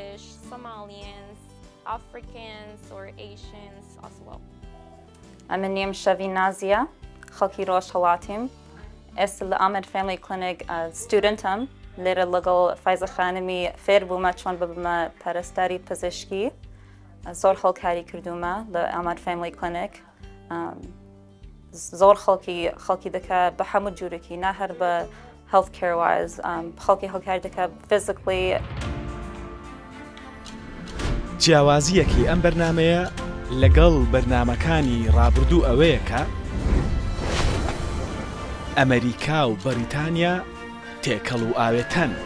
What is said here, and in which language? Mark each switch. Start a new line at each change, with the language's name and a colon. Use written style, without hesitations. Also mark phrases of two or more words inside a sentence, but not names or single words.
Central Kurdish: من شەوی نازیە خەڵکی ڕۆژ هەڵاتیم ئێستا لە ئامەد فامیلی کلینیک ستودنتم لێرە لەگەڵ فایزە خانمی فێر بوومە چۆن ببمە پەرستاری پزیشکی زۆر هەڵکاری کردومە لە ئامەد فامیلی کلینیک زۆر خەڵکی دەکە بە هەموو جوورێکی نا هەر بە
English: health care wise
Central Kurdish: خەڵکی هەڵکاری دەکە physically. جیاوازیەکی ئەم بەرنامەیە لەگەڵ بەرنامەکانی ڕابردوو ئەوەیە کە ئەمریکا و بەریتانیا تێکەڵ و ئاوێتەن.